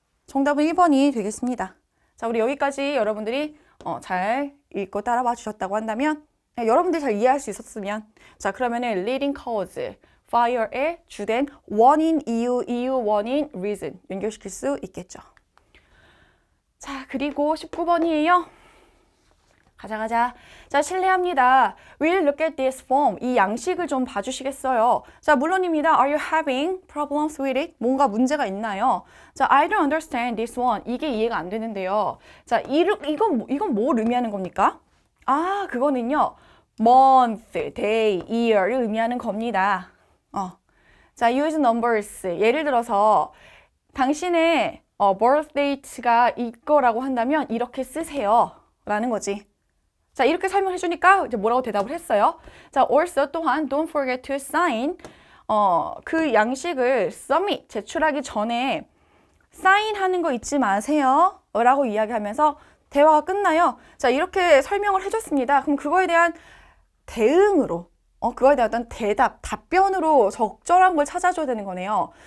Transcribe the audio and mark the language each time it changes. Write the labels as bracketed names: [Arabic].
[Korean] 정답은 1번이 되겠습니다. 자, 우리 여기까지 여러분들이 잘 읽고 따라와 주셨다고 한다면 여러분들이 잘 이해할 수 있었으면 자, 그러면은 leading cause, fire의 주된 원인, 이유, 원인, reason 연결시킬 수 있겠죠. 자, 그리고 19번이에요. 가자. [English] 자, [Korean] 실례합니다. [English] We'll look at this form. [Korean] 이 양식을 좀 봐주시겠어요? 자, 물론입니다. [English] Are you having problems with it? [Korean] 뭔가 문제가 있나요? [English] 자, I don't understand this one. [Korean] 이게 이해가 안 되는데요. 자, 이건 뭘 의미하는 겁니까? 그거는요. [English] month, day, year [Korean] 를 의미하는 겁니다. [English] 자, use numbers. [Korean] 예를 들어서 당신의 birth date가 이거라고 한다면 이렇게 쓰세요. 라는 거지. 자, 이렇게 설명해 주니까 이제 뭐라고 대답을 했어요. [English] 자, also [Korean] 또한 [English] don't forget to sign. [Korean] 그 양식을 submit, 제출하기 전에 사인하는 거 잊지 마세요. 라고 이야기하면서 대화가 끝나요. 자, 이렇게 설명을 해줬습니다. 그럼 그거에 대한 대응으로, 그거에 대한 어떤 대답, 답변으로 적절한 걸 찾아줘야 되는 거네요.